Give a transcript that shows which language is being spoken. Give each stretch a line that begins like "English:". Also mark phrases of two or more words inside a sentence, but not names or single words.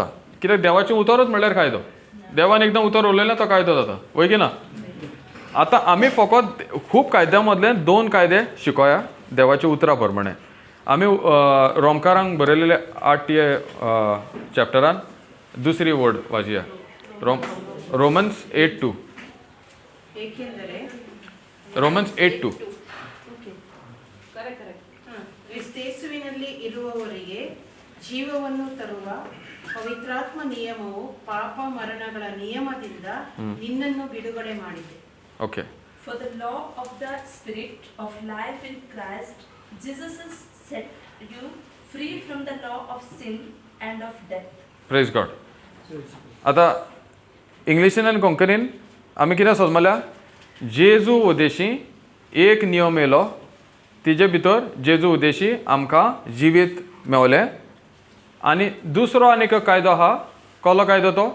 Konkani: कित्याक देवाचें उतरच म्हणल्यार कायदो. देवान एकदां उतर उलयलें तो कायदो जाता, वय की ना? आतां आमी फकत खूब कायद्या मदले 2 कायदे शिकोया देवाच्या उतरा प्रमाणे. आमी रोमकारांक बरयलेले 8 चॅप्टरान दुसरी वर्ड वाचया. रोमन्स 8:2.
Kannada: ಏಕೆಂದರೆ
Konkani: रोमन्स 8:2.
Kannada: ಕ್ರಿಸ್ತೇಸುವಿನಲ್ಲಿ ಇರುವವರಿಗೆ ಜೀವವನ್ನು ತರುವ ಪವಿತ್ರಾತ್ಮ ನಿಯಮವು ಪಾಪ ಮರಣಗಳ ನಿಯಮದಿಂದ ನಿನ್ನನ್ನು ಬಿಡುಗಡೆ ಮಾಡಿದೆ. ಓಕೆ.
English: For the law of the Spirit of life in Christ Jesus has set you free from the law of sin and of death. Praise God.
Konkani: आतां इंग्लिशीन आनी कोंकणीन आमी कितें सोजमल्या? जेजू उद्देशी एक नियम येयलो, तिजे भितर जेजू उद्देशी आमकां जिवीत मेवलें. आनी दुसरो आनीक एक कायदो आहा. कसलो कायदो तो?